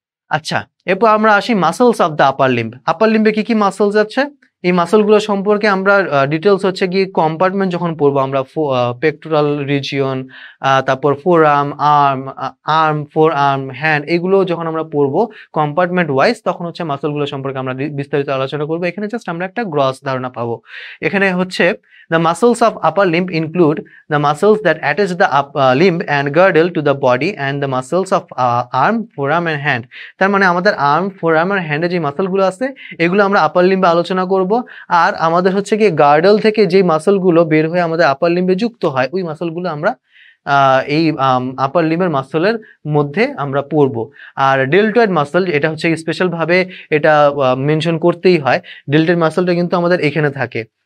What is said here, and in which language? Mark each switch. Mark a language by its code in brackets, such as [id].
[bn] আচ্ছা, এরপর আমরা আসি [en] Muscles of the upper limb. [bn] আপার লিম্বে কি কি মাসলস আছে, এই মাসলগুলো সম্পর্কে আমরা ডিটেলস হচ্ছে গিয়ে কম্পার্টমেন্ট যখন পড়বো আমরা, পেক্টোরাল রিজিয়ন, তারপর four arm, four arm, hand, এগুলো যখন আমরা পড়বো কম্পার্টমেন্ট ওয়াইজ, তখন হচ্ছে মাসলগুলো সম্পর্কে আমরা বিস্তারিত আলোচনা করবো। এখানে জাস্ট আমরা একটা গ্রস ধারণা পাবো। এখানে হচ্ছে [en] the muscles of upper limb include the muscles that attach the limb and girdle to the body and the muscles of arm, forearm and hand। [bn] তার মানে আমাদের আর্ম, ফোরআর্ম আর হ্যান্ডে যে মাসলগুলো আছে এগুলো আমরা আপার লিম্বে আলোচনা করব। আর আমাদের হচ্ছে কি গার্ডল থেকে যে মাসলগুলো বের হয়ে আমাদের আপার লিম্বে যুক্ত হয়, ওই মাসলগুলো আমরা এই আপার লিম্বের মাসলের মধ্যে আমরা পড়বো। আর ডেল্টয়েড মাসল, এটা হচ্ছে স্পেশাল ভাবে এটা মেনশন করতেই হয়, ডেল্টয়েড মাসলটা কিন্তু আমাদের এখানে থাকে।